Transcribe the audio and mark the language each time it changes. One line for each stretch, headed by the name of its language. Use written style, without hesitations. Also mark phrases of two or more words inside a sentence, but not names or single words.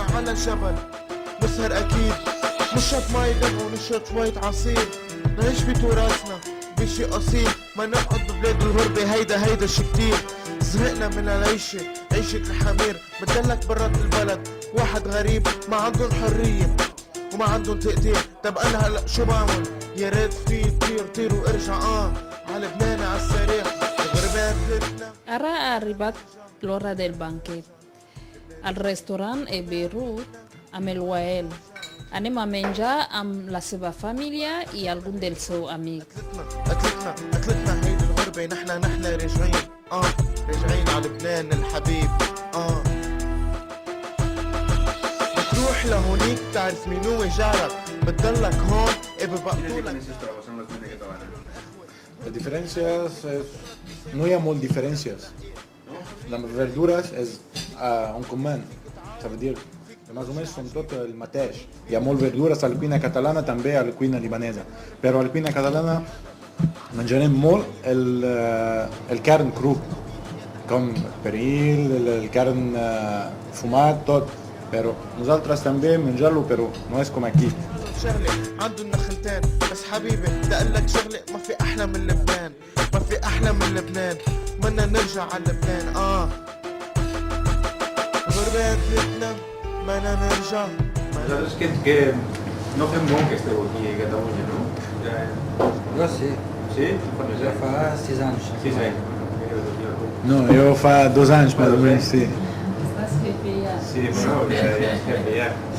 Arabic: على الجبل نسهر اكيد نشرب مي دم ونشرب شوية عصير نعيش بتراثنا بشي اصيل ما نقعد ببلاد الغربة هيدا شي كتير زهقنا من العيشة عيشة الحمير بتدلك برات البلد واحد غريب ما عندن حرية وما عندن تقدير طب انا هلا شو بعمل يا ريت في طير وارجع على لبنان عالسريع الغربة بلدنا.
Catalan: Ara ha arribat l'hora del banquet. Al restaurant e Beirut amb el Wael. Anem a menjar amb la seva família i algun dels seus amics.
Arabic: أكلتنا هيدي الغربة نحن راجعين راجعين على لبنان الحبيب بتروح لهونيك تعرف مين هو جارك بتضلك هون ببقطولك.
Spanish: Las diferencias no hay muchas diferencias. Las verduras es un común,
French: ça veut dire
Spanish: más o menos son
Catalan: tot el mateix. Hi ha molt verdures a la cuina catalana, també a la cuina libanesa. Però a la cuina catalana menjarem molt el carn cru, com pernil, el carn fumat, tot. Però nosaltres també menjar-lo, però no és com aquí.
Arabic: شغلة عنده النخلتين بس حبيبي بدي اقول لك شغلة ما في احلى من لبنان ما في احلى من لبنان بدنا نرجع على لبنان غربة بلدنا بدنا نرجع.
Catalan: Nosaltres que no fem molt que esteu aquí a Catalunya, no? Jo sí. Sí? Ja fa 6 anys. 6 anys. No, jo fa 2 anys més o menys, sí. Estàs jefe Sí, bueno, ja és jefe ja. Sí.